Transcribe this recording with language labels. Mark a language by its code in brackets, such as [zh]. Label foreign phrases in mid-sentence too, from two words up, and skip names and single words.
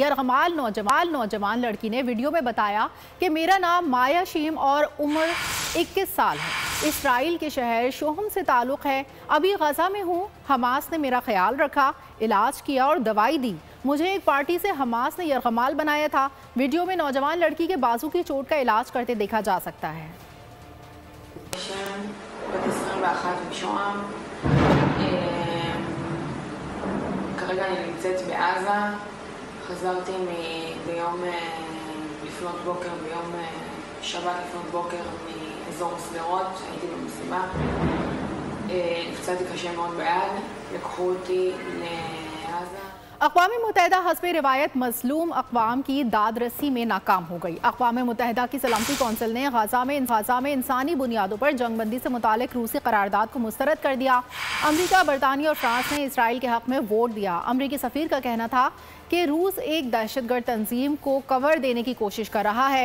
[ur] یرغمال نوجوان لڑکی نے ویڈیو میں بتایا کہ میرا نام مایا شیم اور عمر 21 سال ہے. اسرائیل کے شہر شوہم سے تعلق ہے. ابھی غزہ میں ہوں. حماس نے میرا خیال رکھا، علاج کیا اور دوائی دی. مجھے ایک پارٹی سے حماس نے یرغمال بنایا تھا۔ ویڈیو میں نوجوان لڑکی کے بازو کی چوٹ کا علاج کرتے دیکھا جا سکتا ہے. [he] כרגע אני נמצאת בעזה, חזרתי ביום לפנות בוקר, ביום שבת לפנות בוקר מאזור סדרות, הייתי במסיבה, נפצעתי קשה מאוד ביד, לקחו אותי לעזה. [ur] اقوام متحدہ حسب روایت مظلوم اقوام کی دادرسی میں ناکام ہو گئی. اقوام متحدہ کی سلامتی کونسل نے غزہ میں انسانی بنیادوں پر جنگ بندی سے متعلق روسی قرارداد کو مسترد کر دیا. امریکا، برطانیہ اور فرانس نے اسرائیل کے حق میں ووٹ دیا. امریکی سفیر کا کہنا تھا کہ روس ایک دہشت گرد تنظیم کو کور دینے کی کوشش کر رہا ہے.